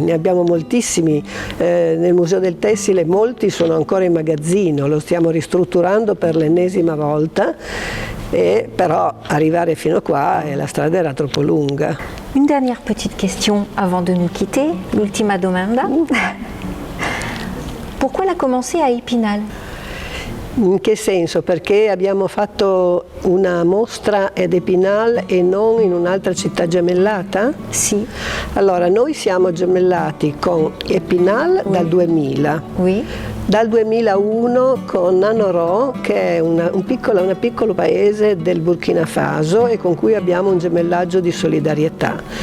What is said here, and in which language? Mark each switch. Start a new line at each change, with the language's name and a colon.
Italian: Ne abbiamo moltissimi nel Museo del Tessile, molti sono ancora in magazzino, lo stiamo ristrutturando per l'ennesima volta, però arrivare fino a qua la strada era troppo lunga.
French: Une dernière petite question avant de nous quitter,
Italian: l'ultima domanda.
French: Pourquoi la commencer à Epinal?
Italian: In che senso? Perché abbiamo fatto una mostra ad Epinal e non in un'altra città gemellata? Sì. Allora, noi siamo gemellati con Epinal dal 2000. Dal 2001 con Nanoro, che è un piccolo paese del Burkina Faso e con cui abbiamo un gemellaggio di solidarietà.